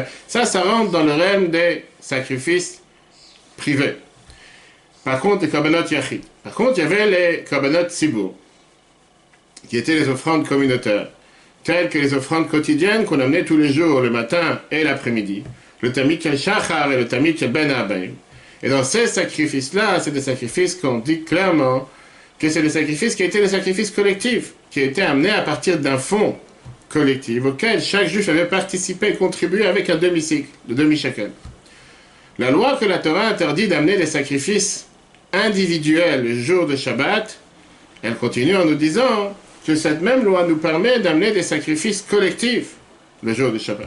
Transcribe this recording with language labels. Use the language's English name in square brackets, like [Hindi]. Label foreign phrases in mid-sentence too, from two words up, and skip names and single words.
[French] Ça rentre dans le règne des sacrifices privés. Par contre, les [Hebrew] קרבנות יחיד. [French] Par contre, il y avait les [Hebrew] קרבנות ציבור, [French] qui étaient les offrandes communautaires, telles que les offrandes quotidiennes qu'on amenait tous les jours, le matin et l'après-midi, le [Hebrew] תמיד של שחר [French] et le [Hebrew] תמיד של בן הבים. [French] Et dans ces sacrifices-là, c'est des sacrifices qu'on dit clairement que c'est des sacrifices qui étaient des sacrifices collectifs, qui étaient amenés à partir d'un fonds collectif auquel chaque juif avait participé et contribué avec un demi-cycle, de demi-shekel. La loi que la Torah interdit d'amener des sacrifices individuels le jour de Shabbat, elle continue en nous disant que cette même loi nous permet d'amener des sacrifices collectifs le jour de Shabbat.